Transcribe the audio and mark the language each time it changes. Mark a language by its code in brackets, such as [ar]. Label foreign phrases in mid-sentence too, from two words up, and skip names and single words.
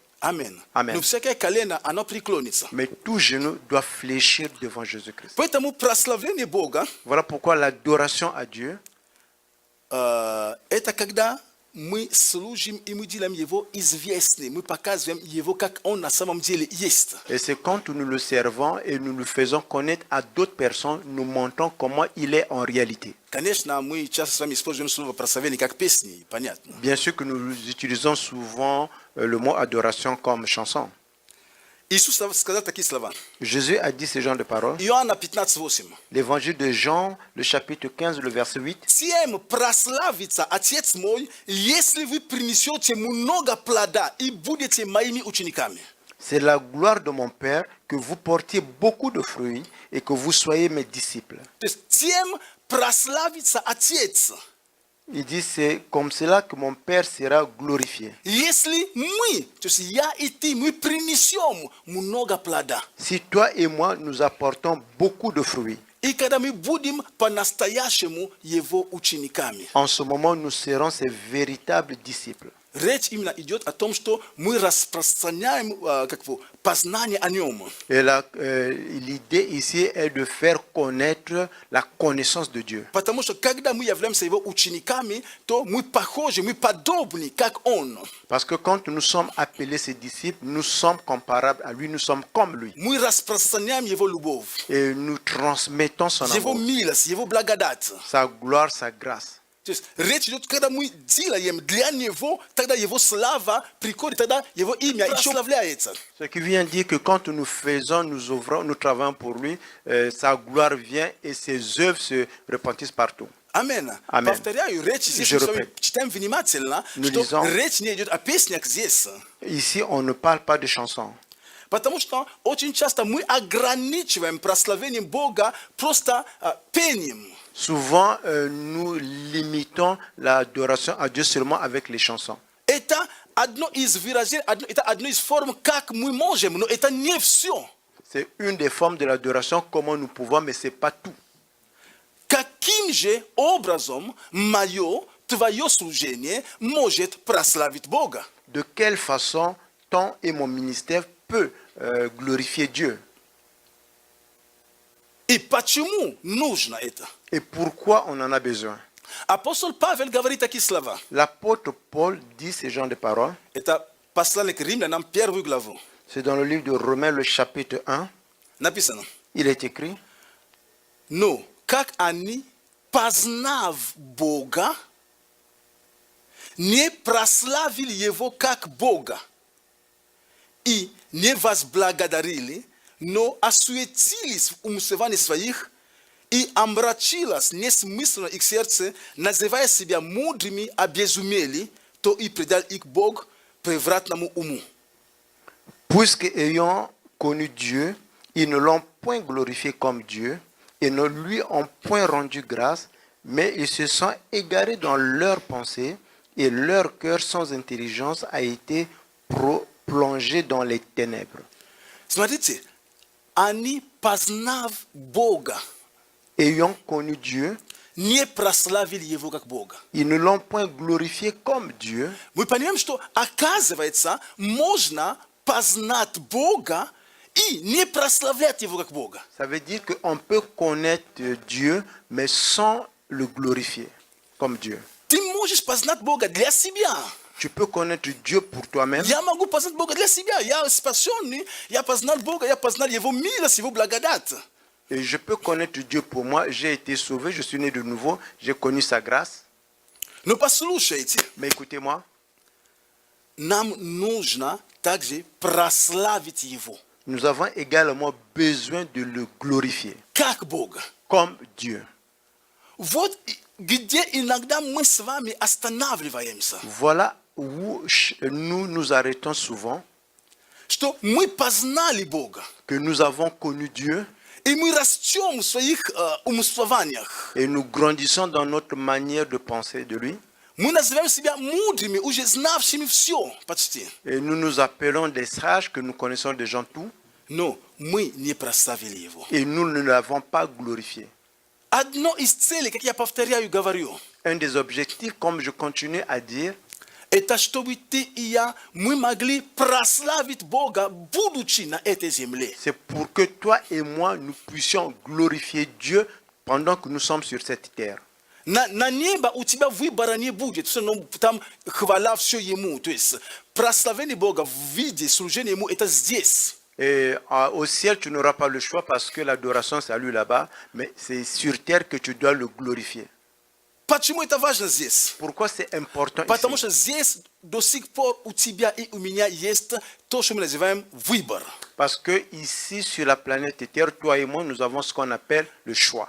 [ru] Amen. [fr] Amen. [ru] Но всякое колено оно преклонится. [fr] Mais tout genou doit fléchir devant Jésus-Christ. [ru] Поэтому прославление Бога [fr] Voilà pourquoi l'adoration à Dieu, [ru] это когда мы служим и мы делаем Его известным, мы показываем Его, как Он на самом деле есть. [fr] et c'est quand nous le servons et nous le faisons connaître à d'autres personnes, nous montrons comment il est en réalité. [ru] Конечно, мы часто с вами используем слово прославление как песни, понятно. [fr] Bien sûr que nous utilisons souvent le mot adoration comme chanson. [ru] Иисус сказал такие слова. [fr] Jésus a dit ce genre de paroles. [ru] Иоанна 15:8. [fr] L'évangile de Jean, le chapitre 15, le verset 8. [ru] Тем прославится Отец мой, если вы принесете много плода и будете моими учениками. [fr] C'est la gloire de mon Père que vous portiez beaucoup de fruits et que vous soyez mes disciples. [ru] То есть тем прославится Отец. [fr] Il dit c'est comme cela que mon Père sera glorifié. [ru] Если мы, то есть я и ты, мы принесем много плода. [fr] Si toi et moi nous apportons beaucoup de fruits, [ru] И когда мы будем по-настоящему Его учениками. [fr] en ce moment nous serons ses véritables disciples. [ru] Речь именно идет о том, что мы распространяем познание о Нем. [fr] Et l'idée ici est de faire connaître la connaissance de Dieu. [ru] Потому что когда мы являемся Его учениками, то мы похожи, мы подобны, как Он. [fr] Parce que quand nous sommes appelés ses disciples, nous sommes comparables à lui, nous sommes comme lui. [ru] Мы распространяем Его любовь, [fr] Et nous transmettons son [ru] Его [fr] amour, [ru] милость, Его благодать. [fr] sa gloire, sa grâce. [ru] То есть речь идет, когда мы делаем для Него, тогда Его слава приходит, тогда Его имя прославляется. [fr] Ce qui vient dire que quand nous faisons, nous travaillons pour lui, sa gloire vient et ses œuvres se repentissent partout. [ru] Amen. [fr] Amen. [ru] Повторяю, речь здесь, [fr] Je [ru] мы с вами [fr] répète. [ru] читаем внимательно, [fr] Nous [ru] что [fr] lisons. [ru] речь не идет о песнях здесь. [fr] Ici, on ne parle pas de chansons. [ru] Потому что очень часто мы ограничиваем прославлением Бога просто пением. [fr] Souvent, nous limitons l'adoration à Dieu seulement avec les chansons. [ru] Это одно из выражений, это одно из форм, как мы можем, но это не все. [fr] C'est une des formes de l'adoration, comment nous pouvons, mais ce n'est pas tout. [ru] Каким же образом мое, твое служение может прославить Бога? [fr] De quelle façon ton et mon ministère peut glorifier Dieu? [ru] И почему нужно это? [fr] Et pourquoi on en a besoin? [ru] Апостол Павел говорит такие слова. [fr] L'apôtre Paul dit ces genres de paroles. [ru] Это послание к Римлянам, первую главу. [fr] C'est dans le livre de Romains, le chapitre 1. [ru] Написано. [fr] Il est écrit: [ru] Но как они, познав Бога, не прославили Его как Бога и не возблагодарили, но осуетились в умствовании своих, и омрачилось несмысленно их сердце, называя себя мудрыми, обезумели, то и предал их Бог превратному уму. [fr] Puisque ayant connu Dieu, ils ne l'ont point glorifié comme Dieu et ne lui ont point rendu grâce, mais ils se sont égarés dans leurs pensées et leur cœur sans intelligence a été plongé dans les ténèbres. [ru] Смотрите, они, познав Бога, [fr] Ayant connu Dieu, [ru] не прославили Его как Бога. [fr] ils ne l'ont point glorifié comme Dieu. [ru] Мы понимаем, что, оказывается, можно познать Бога и не прославлять Его как Бога. [fr] Ça veut dire qu'on peut connaître Dieu, mais sans le glorifier comme Dieu. [ru] Ты можешь познать Бога для себя. [fr] Tu peux connaître Dieu pour toi-même. [ru] Я могу познать Бога для себя. Я спасенный, я познал Бога, я познал Его милость, Его благодать. [fr] Et je peux connaître Dieu pour moi. J'ai été sauvé, je suis né de nouveau, j'ai connu sa grâce. [ru] Но послушайте, [fr] Mais écoutez-moi, [ru] нам нужно также прославить Его, [fr] nous avons également besoin de le glorifier [ru] как Бога. [fr] comme Dieu. [ru] Вот где иногда мы с вами останавливаемся, [fr] Voilà où nous nous arrêtons souvent, [ru] что мы познали Бога, [fr] que nous avons connu Dieu [ru] и мы растем в своих умствованиях. [fr] et nous grandissons dans notre manière de penser de lui. [ru] Мы называем себя мудрыми, уже знавшими все почти. [fr] Et nous nous appelons des sages, que nous connaissons déjà tout, [ru] Но мы не прославили Его. [fr] et nous ne l'avons pas glorifié. [ru] Одно из целей, как я повторяю и говорю, [fr] Un des objectifs, comme je continue à dire, [ru] это чтобы ты и я, мы могли прославить Бога, будучи на этой земле. [fr] c'est pour que toi et moi, nous puissions glorifier Dieu pendant que nous sommes sur cette terre. [ru] На небо у тебя выбора не будет, все равно там хвала все Ему. То есть прославление Бога в виде служения Ему, это здесь. [fr] Et au ciel, tu n'auras pas le choix parce que l'adoration, c'est à lui là-bas, mais c'est sur terre que tu dois le glorifier. [ru] Почему это важно здесь? [fr] Pourquoi c'est important [ru] Потому [fr] ici? [ru] что здесь до сих пор у тебя и у меня есть то, что мы называем выбор. [fr] Parce que ici, sur la planète Terre, toi et moi, nous avons ce qu'on appelle le choix.